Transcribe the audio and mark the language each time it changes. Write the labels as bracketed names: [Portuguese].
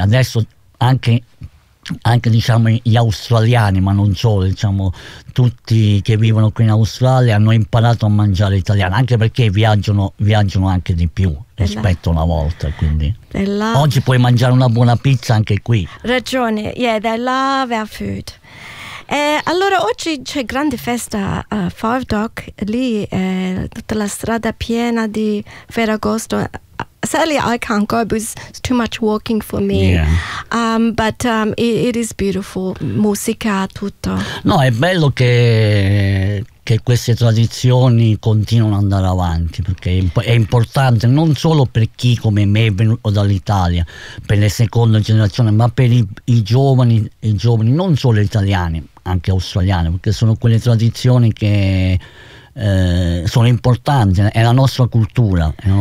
[Italian] Adesso anche diciamo gli australiani, ma non solo, diciamo tutti che vivono qui in Australia hanno imparato a mangiare italiano, anche perché viaggiano anche di più rispetto a una volta, quindi oggi puoi mangiare una buona pizza anche qui. Ragione, [English] yeah, they love our food. [Italian] Allora oggi c'è grande festa a Five Dock, lì tutta la strada piena di Ferragosto. [English] Sadly, I can't go because it's too much walking for me. Yeah. But it is beautiful. [Italian] Musica, tutto. No, è bello che queste tradizioni continuano ad andare avanti, perché è importante non solo per chi come me è venuto dall'Italia, per le seconde generazioni, ma per i giovani, non solo italiani, anche australiani, perché sono quelle tradizioni che sono importanti, è la nostra cultura,